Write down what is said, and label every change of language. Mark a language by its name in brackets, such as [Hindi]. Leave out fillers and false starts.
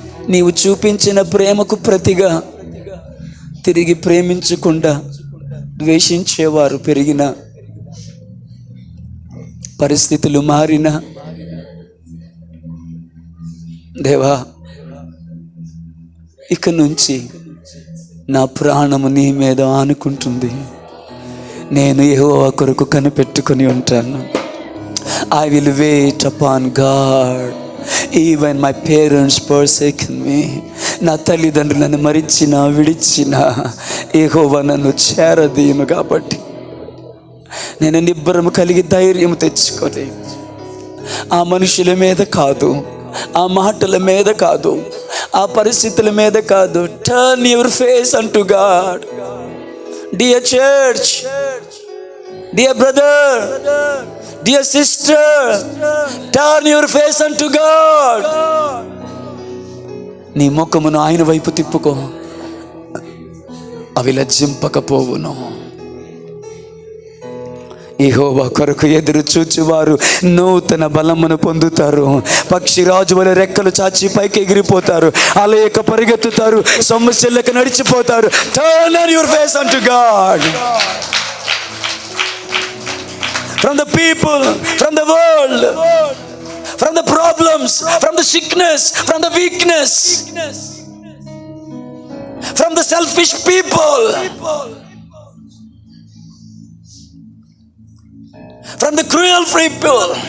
[Telugu] నీవు చూపించిన ప్రేమకు ప్రతిగా తిరిగి ప్రేమించకుండా ద్వేషించేవారు పెరిగిన, పరిస్థితులు మారిన, దేవా ఇక నుంచి నా ప్రాణము నీ మీద ఆనుకుంటుంది. నేను యెహోవా కొరకు కనిపెట్టుకొని ఉంటాను. [English] I will wait upon God even my parents forsaken me. [Telugu] నా తల్లిదండ్రులను మరిచిన విడిచిన యెహోవా నన్ను చేరదీయును కాబట్టి నేను నిబ్బరము కలిగి ధైర్యం తెచ్చుకొని ఆ మనుషుల మీద కాదు, ఆ మాటల మీద కాదు, ఆ పరిస్థితుల మీద కాదు. [English] Turn your face unto God. Dear church, dear brother, dear sister, turn your face unto God. [Telugu] నీ ముఖమును ఆయన వైపు తిప్పుకో, అవి లజ్జింపకపోవును. యెహోవా కొరకు ఎదురు చూచువారు నూతన బలమును పొందుతారు. పక్షిరాజు వలె రెక్కలు చాచి పైకి ఎగిరిపోతారు, అలయక పరిగెత్తుతారు, సమస్యలకు నడిచిపోతారు. [English] Turn your face unto God. From the people, from the world, from the problems, from the sickness, from the weakness, from the selfish people, from the cruel people.